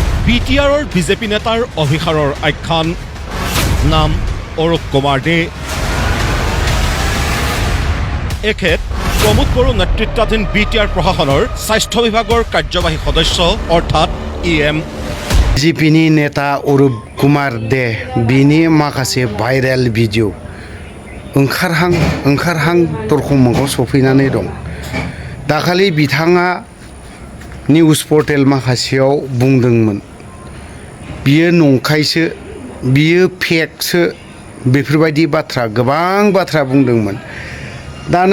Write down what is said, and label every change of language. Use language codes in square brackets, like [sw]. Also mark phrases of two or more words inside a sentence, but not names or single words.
[as] বিটিআৰৰ বিজেপি নেতাৰ অভিসাৰৰ আখ্যান নাম অৰুপ কুমাৰ দে এখেত প্ৰমোদ বড়ো নেতৃত্বাধীন বিটিআৰ প্ৰশাসনৰ স্বাস্থ্য বিভাগৰ কাৰ্যবাহী সদস্য অৰ্থাৎ ইএম [brx] বিজেপিनि नेता अरुप कुमार दे बिनि माखासे भाइरेल भिडिअ ओंखारहां दरखंमोखाङाव सफैनानै दं दाखालि बिथाङा निउस पर्टेल माखासेयाव बुंदोंमोन बियो नंखायसो बियो फेकसो बेफोरबायदि बाथ्रा गोबां बाथ्रा बुंदोंमोन दाना